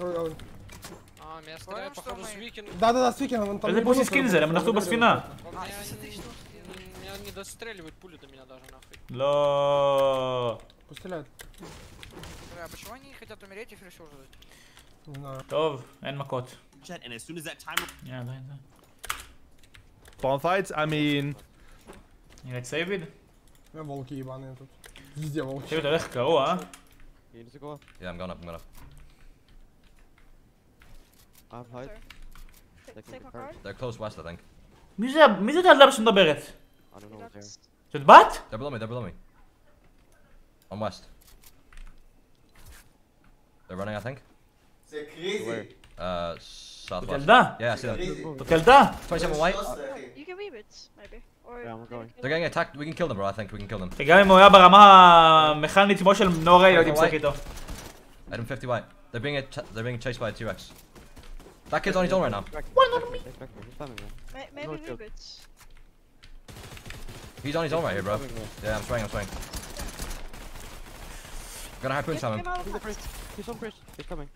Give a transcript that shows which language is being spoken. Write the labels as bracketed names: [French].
[Russian] Я стреляю, походу, с викингом. Да, с викингом, он там... [Hebrew] איזה פוסיס קיל זה? הם נחתו בספינה. [Russian] Меня не достреливают пули до меня даже, нахуй. [Hebrew] לא... [Russian] Пусть стреляют. Бля, почему они хотят умереть и фришер ждать? Не знаю. [Hebrew] טוב, אין מכות. [English] And as soon as that timer... [Hebrew] יאללה. [English] Bomb fights, I mean... [Hebrew] נראית סייביד? [Russian] Волки ебаные тут. Везде волки. [Hebrew] סייביד הולך קרוע, אה? [English] Yeah, I'm going up. They're close west, I think. [Hebrew] מי זאת הילדה שמדברת? זאת בת? [English] They're below me. On west. They're running, I think. [Hebrew] זה קריזי. [English] Southwest. [Hebrew] זאת ילדה? [English] Yeah, I see them. [Hebrew] זאת ילדה? [English] 27 white. You can weave it, maybe. Or I'm going. They're getting attacked. We can kill them, bro. I think we can kill them. [Hebrew] גם אם הוא היה ברמה המכנית כמו של נורי, לא הייתי משחק איתו. [English] Item 50 white. They're being chased by a 2x. That kid's on his own right now. maybe weave it. He's on his own right here, bro. Yeah, I'm swaying. Gonna harpoon Get him. him out of the He's on bridge. He's coming.